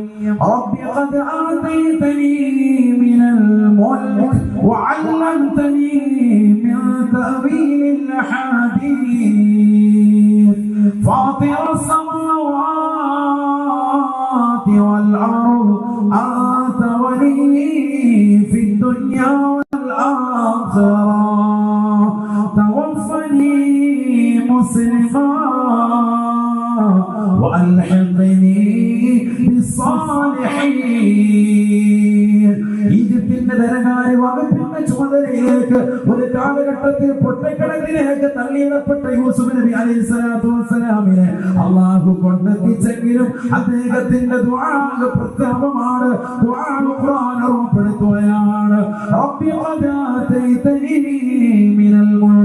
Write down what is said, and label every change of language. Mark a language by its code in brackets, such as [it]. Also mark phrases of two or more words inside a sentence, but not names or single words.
[ar] رب قد آتيتني من الملك وعلمتني من تأويل حديث فاطر السماوات والأرض أنت وليي في الدنيا والآخرة توفني مسلما وألحقني بالصالحين. [ml] ഈജിപ്തിന്റെ ധനകാര്യ വകുപ്പിന്റെ ചുമതലയിലേക്ക് ഒരു കാലഘട്ടത്തിൽ പൊട്ടക്കിടക്കിലേക്ക് തള്ളിയിടപ്പെട്ട യൂസുഫ് നബി അലൈഹിസ്സലാത്തു വസ്സലാമിനെ അല്ലാഹു കൊണ്ടെത്തിച്ചെങ്കിലും അദ്ദേഹത്തിന്റെ ദുആ പ്രസ്താവമാണ്. ദുആ ഖുർആൻ ഓർമ്മപ്പെടുത്തുകയാണ്. [ar] رب قد آتيتني من الملك.